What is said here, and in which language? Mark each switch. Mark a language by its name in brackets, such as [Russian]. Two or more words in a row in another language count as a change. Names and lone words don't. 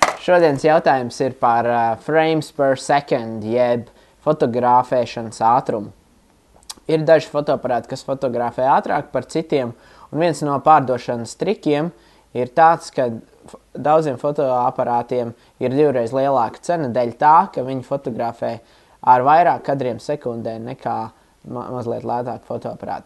[Latvian] Šodienas jautājums ir par [English] frames per second, [Latvian] jeb fotografēšanas ātrumu. Ir daži fotoaparāti, kas fotografē ātrāk par citiem, un viens no pārdošanas trikiem ir tāds, ka daudziem fotoaparātiem ir 2 reizes lielāka cena dēļ tā, ka viņi fotografē ar vairāk kadriem sekundē nekā mazliet lētāk fotoaparāti.